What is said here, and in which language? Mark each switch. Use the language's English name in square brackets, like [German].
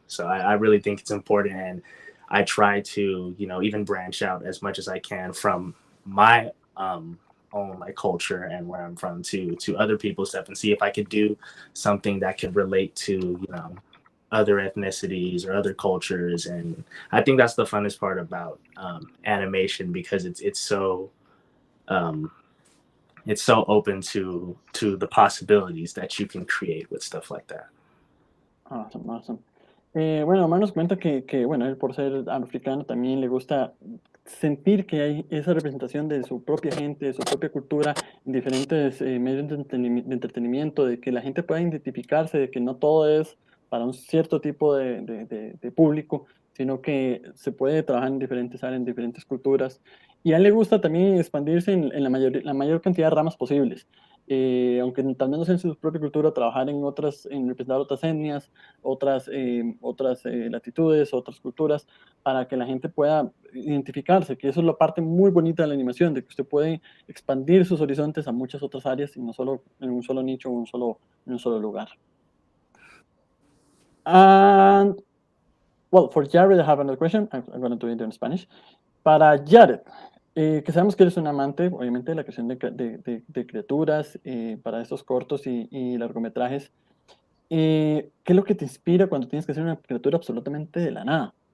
[English] So I really think it's important, and I try to even branch out as much as I can from my own like culture and where I'm from to other people's stuff, and see if I could do something that could relate to other ethnicities or other cultures. And I think that's the funnest part about animation, because um, it's so open to the possibilities that you can create with stuff like that. Awesome, awesome. [Spanish] Bueno, Omar nos cuenta que, bueno, él por ser africano también le gusta sentir que hay esa representación de su propia gente, de su propia cultura en diferentes medios de entretenimiento, de que la gente pueda identificarse, de que no todo es para un cierto tipo de público, sino que se puede trabajar en diferentes áreas, en diferentes culturas. Y a él le gusta también expandirse en la mayor cantidad de ramas posibles. Aunque tal vez no sea en su propia cultura, trabajar en representar otras etnias, otras latitudes, otras culturas, para que la gente pueda identificarse, que eso es la parte muy bonita de la animación, de que usted puede expandir sus horizontes a muchas otras áreas y no solo en un solo nicho o en un solo lugar. [English] And, well, for Jared, I have another question. I'm going to do it in Spanish. [Spanish] Para Jared, que sabemos que eres un amante, obviamente, de la creación de criaturas para estos cortos y largometrajes. ¿Qué es lo que te inspira cuando tienes que hacer una criatura absolutamente de la nada?